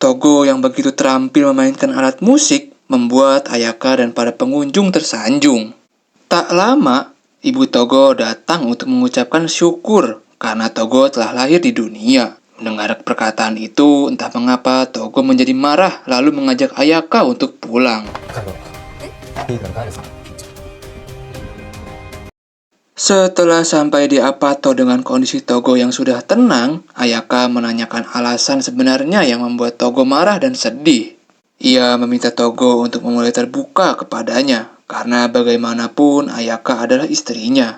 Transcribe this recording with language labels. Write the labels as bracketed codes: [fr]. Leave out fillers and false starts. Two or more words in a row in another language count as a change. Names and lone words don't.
[id] Togo yang begitu terampil memainkan alat musik, membuat Ayaka dan para pengunjung tersanjung. Tak lama, Ibu Togo datang untuk mengucapkan syukur karena Togo telah lahir di dunia. Mendengar perkataan itu, entah mengapa Togo menjadi marah lalu mengajak Ayaka untuk pulang. [ja] いいから帰るぞ。 [id] Setelah sampai di Apato dengan kondisi Togo yang sudah tenang, Ayaka menanyakan alasan sebenarnya yang membuat Togo marah dan sedih. Ia meminta Togo untuk memulai terbuka kepadanya, karena bagaimanapun Ayaka adalah istrinya.